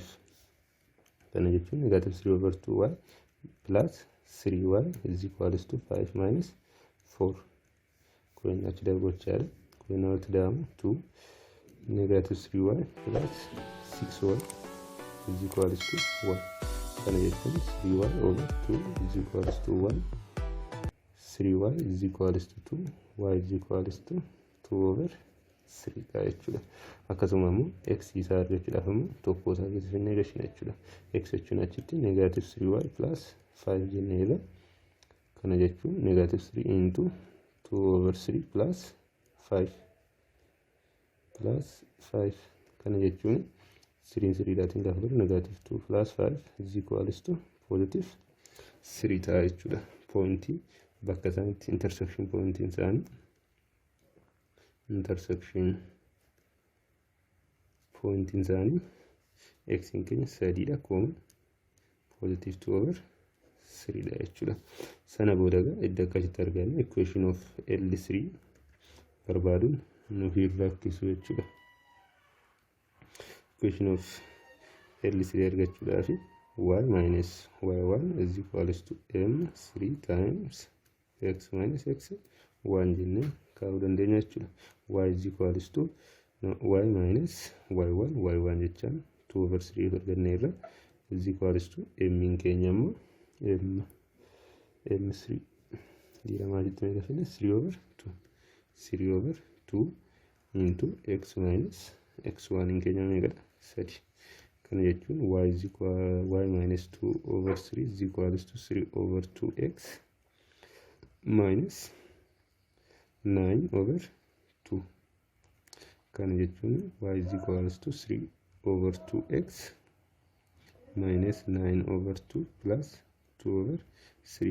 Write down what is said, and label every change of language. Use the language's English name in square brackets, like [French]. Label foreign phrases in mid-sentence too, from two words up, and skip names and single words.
[Oromo] Kana jechuun [English] negative 3 over 2y plus 3y is equals to 5 minus 4. [Oromo] Kun achi darbochaadha. Kun namatti dhaamu [English] 2 negative 3y plus 6y is equals to 1. [Oromo] Kana jechuun [English] 3y over 2 is equals to 1. 3y is equals to 2. Y is equals to 2 over 3 jechuudha. [Oromo] Akkasuma immoo x isaa argachuudhaaf immoo tokko isaa keessatti negashina jechuudha. X jechuun achitti [English] negative 3y plus 5 [Oromo] jenneerra. Kana jechuun [English] negative 3 into 2 over 3 plus 5 plus 5. [Oromo] Kana jechuun 3 dhaatiin gaafa jiru [English] negative 2 plus 5 is equals to positive 3 [Oromo] ta'a jechuudha. Pointii bakka isaanitti intersection pointiin isaanii x in keenya 3dha kooma positive 2 over 3dha jechuudha. Sana booda iddoo akkasitti arganne [English] equation of L3 [Oromo] barbaaduun nuuf rakkisu jechuudha. [English] Equation of L3 argachuudhaaf y minus y1 is equals to m3 times x minus x1 [Oromo] jennee kaa'uu dandeenya jechuudha. [English] Y is equals to y minus y1 [Oromo] jechaan 2 over 3 arganneerra [English] is equals to m [Oromo] in keenya immoo m3 diiramaa jetti meeqa fedhe [English] 3 over 2 into x minus x1 [Oromo] in keenya meeqadha 3. [English] Kana jechuun y minus 2 over 3 is equals to 3 over 2x minus 9 over 2. Kana jechuun y is equals to 3 over 2x minus 9 over 2 plus 2 over 3.